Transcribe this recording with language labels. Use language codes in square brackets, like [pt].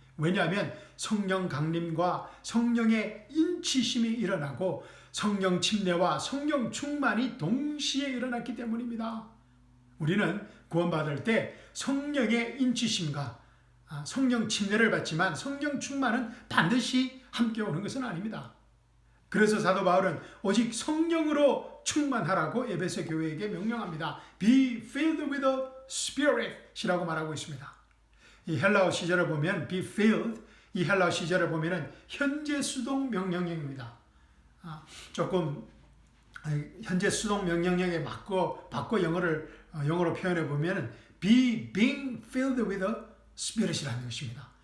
[ko] 왜냐하면 성령 강림과 성령의 인치심이 일어나고 성령 침례와 성령 충만이 동시에 일어났기 때문입니다. 우리는 구원받을 때 성령의 인치심과 성령 침례를 받지만 성령 충만은 반드시 함께 오는 것은 아닙니다. 그래서 사도 바울은 오직 성령으로 충만하라고 에베소 교회에게 명령합니다. [en] Be filled with the Spirit [ko] 이라고 말하고 있습니다. 이 헬라어 시제를 보면 [en] be filled, [ko] 이 헬라어 시제를 보면은 현재 수동 명령형입니다. 조금 현재 수동 명령형에 바꿔 영어로 표현해 보면은 [en] be being filled with the Spirit [ko] 이라는 것입니다.